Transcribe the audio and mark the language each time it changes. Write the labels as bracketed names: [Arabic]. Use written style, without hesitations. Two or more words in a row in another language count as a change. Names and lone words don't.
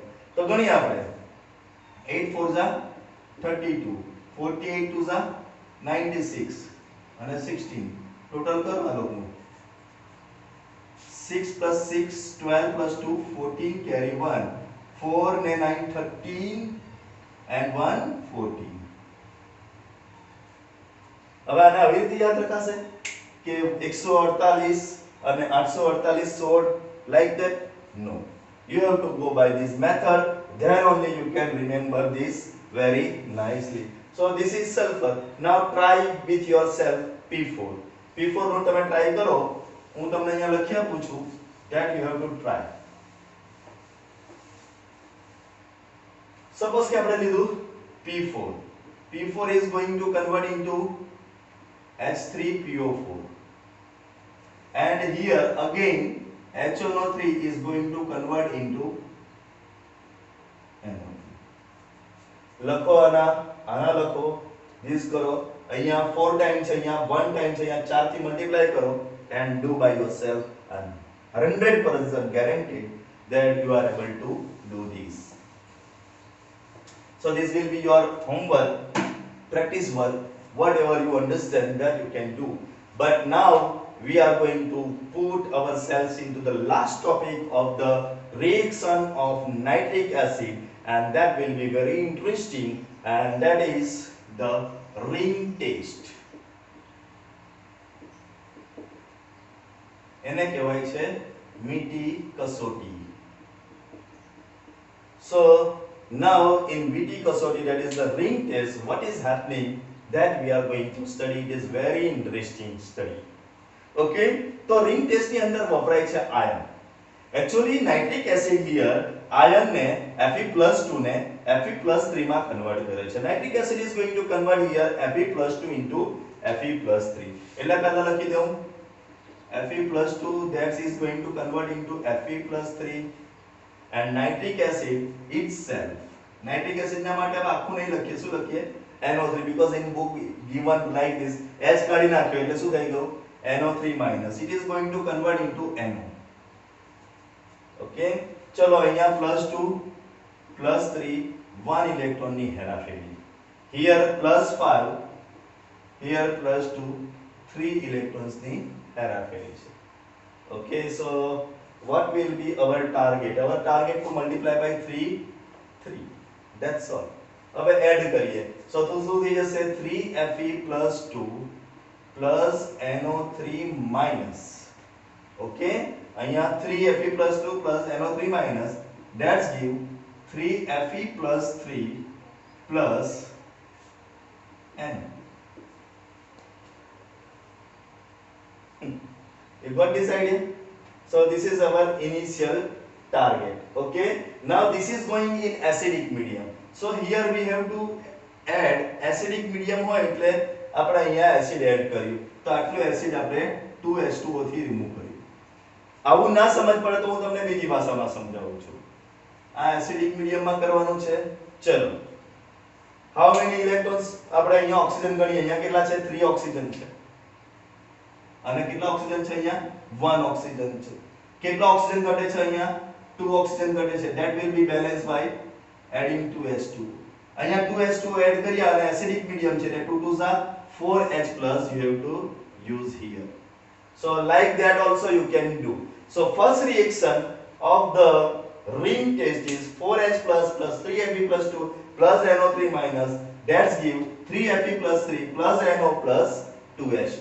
[Gujarati] તો ગણી આપણે 8 4 જા 32, 48 2 જા 96 અને 16 ટોટલ કરો આ લોકો. [English] 6 plus 6 12 plus 2 14, carry 1 4 ને 9 13 and 1 14. [Gujarati] હવે આને આવી રીતે યાદ રખાશે કે 148 અને 848 16 [English] like that? No, you have to go by this method, then only you can remember this very nicely. So this is sulfur. Now try with yourself P4. [Gujarati] P4 નું તમે ટ્રાય કરો, હું તમને અહીંયા લખી આપું છું, [English] that you have to try. [Gujarati] Suppose કે આપણે લીધું P4. [English] P4 is going to convert into H3PO4. And here again HNO3 is going to convert into NO3. [Gujarati] લખો આના લખો this કરો અહીંયા 4 ટાઈમ છે અહીંયા 1 ટાઈમ છે અહીંયા 4 થી મલ્ટીપ્લાય કરો [English] and do by yourself and 100% guaranteed that you are able to do this. So this will be your homework, practice work, whatever you understand that you can do. But now we are going to put ourselves into the last topic of the reaction of nitric acid, and that will be very interesting, and that is the ring test. [Gujarati] એને કહેવાય છે મીઠી કસોટી. [English] So now in [Gujarati] મીઠી કસોટી, [English] that is the ring test, what is happening that we are going to study. It is very interesting study. [Gujarati] Okay, તો [English] ring test [Gujarati] ની અંદર વપરાય છે આયન. [English] Actually nitric acid here iron [Gujarati] ને Fe+2 ને Fe+3 માં કન્વર્ટ કરે છે. [English] Nitric acid is going to convert here Fe+2 into Fe+3. [Gujarati] એટલે પહેલા લખી દઉં Fe+2 [English] that is going to convert into Fe+3, and nitric acid itself, nitric acid [Gujarati] ના માટે આપણે આખું નહીં લખીએ, શું લખીએ NO3, [English] because in book given like this [Gujarati] H કાઢી નાખ્યો એટલે શું થઈ ગયું NO3 minus. [English] It is going to convert into NO. [Gujarati] Okay, ચલો અહીંયા +2 +3 1 electron ની હેરાફેરી. [English] Here +5, here +2 3 electrons [Gujarati] ની હેરાફેરી છે. [English] Okay, so what will be our target? Our target to multiply by 3. That's all. [Gujarati] હવે એડ કરીએ. So તો શું થઈ જશે [English] 3Fe+2 plus NO3 minus. Okay, અહીંયા 3Fe+2 plus NO3 minus, that's give 3Fe+3 plus N. You got this idea? So this is our initial target. Okay, now this is going in acidic medium. So here we have to add acidic medium [Gujarati] હોય એટલે આપણે અહીંયા એસિડ એડ કર્યું, તો આટલું એસિડ આપણે 2H2O થી રિમૂવ કર્યું. આવું ના સમજ પડે તો હું તમને બીજી ભાષામાં સમજાવું છું. આ [English] acidic mediumમાં [Gujarati] કરવાનું છે. ચલો, [English] how many electrons [Gujarati] આપણે અહીંયા ઓક્સિજન ગણીએ. અહીંયા કેટલા છે 3 ઓક્સિજન છે, અને કેટલા ઓક્સિજન છે અહીંયા 1 ઓક્સિજન છે. કેટલા ઓક્સિજન ઘટે છે અહીંયા 2 ઓક્સિજન ઘટે છે. [English] that will be balanced by adding 2H2. [Gujarati] અહીંયા 2H2 એડ કર્યા અને [English] acidic medium [Gujarati] છે એટલે 2 [English] 2s are 4H plus you have to use here. So like that also you can do. So first reaction of the ring test is 4H plus 3Fe+2 plus NO3 minus, that's give 3Fe+3 plus NO plus 2H2.